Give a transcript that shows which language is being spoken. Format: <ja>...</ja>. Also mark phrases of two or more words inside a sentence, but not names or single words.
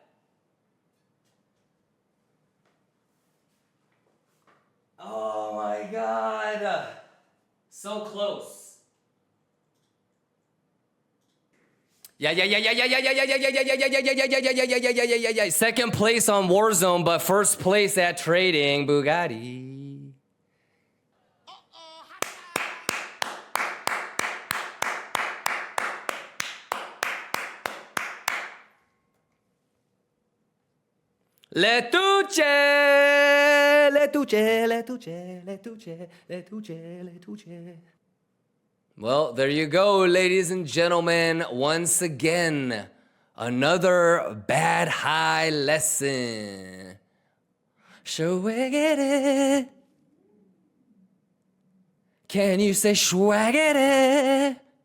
<en>Oh my God. So close. Yeah. Second place on Warzone, but first place at trading Bugatti. Le tuche, le tuche, le tuche, le tuche, le tuche, le tuche. Well, there you go, ladies and gentlemen. Once again, another bad high lesson. Schwaggity. Can you say schwaggity?</en>